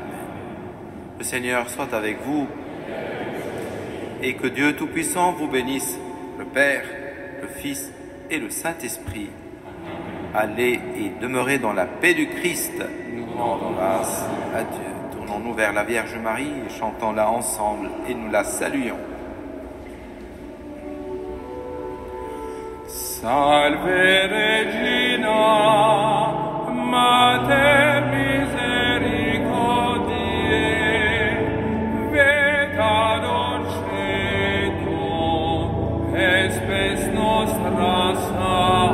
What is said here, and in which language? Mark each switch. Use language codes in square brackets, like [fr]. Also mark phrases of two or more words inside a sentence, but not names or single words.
[fr] Le Seigneur soit avec vous et que Dieu Tout-Puissant vous bénisse, le Père, le Fils et le Saint-Esprit. Allez et demeurez dans la paix du Christ. Nous rendons grâce à Dieu. Tournons-nous vers la Vierge Marie et chantons-la ensemble et nous la saluons. [la] Salve Regina, Mater misericordiae, vita dulcedo, espes nostra salve.